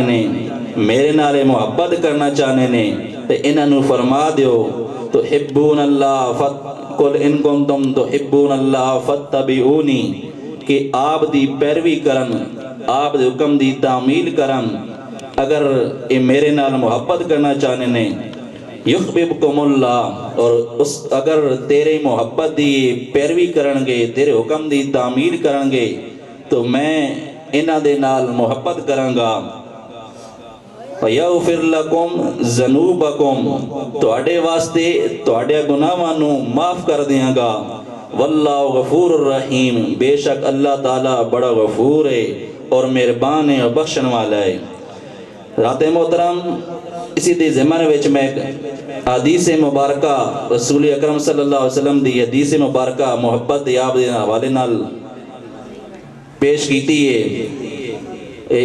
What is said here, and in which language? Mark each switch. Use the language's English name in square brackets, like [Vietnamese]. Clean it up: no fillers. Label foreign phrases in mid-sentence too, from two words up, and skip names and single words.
[Punjabi] نے، میرے نال محبت کرنا چاہنے نے، تو انہوں فرما دیو [Arabic] تحبون اللہ قل ان کنتم تحبون اللہ فاتبعونی، [Punjabi] کہ آپ دی پیروی کرن، آپ دے حکم دی تعمیل کرن، اگر یہ میرے نال محبت کرنا چاہنے نے، [Arabic] یحببکم اللہ، [Punjabi] اور اگر تیرے محبت دی پیروی کرن گے، تیرے حکم دی تعمیل کرن گے، تو میں انہاں دے نال محبت کروں گا۔ [Arabic] وَيَغْفِرْ لَكُمْ ذُنُوبَكُمْ، [Punjabi] تواڈے واسطے تواڈے گناہاں نو معاف کر دیاں گا۔ [Arabic] واللہ غفور الرحیم، [Urdu] بے شک اللہ تعالیٰ بڑا غفور ہے اور مہربان ہے اور بخشن والا ہے۔ [Punjabi] رات محترم اسی دے زمانے وچ میں حدیث مبارکہ رسول اکرم [Arabic] صلی اللہ علیہ وسلم [Punjabi] دی حدیث مبارکہ محبت دی آپ دے حوالے نال پیش کیتی ہے۔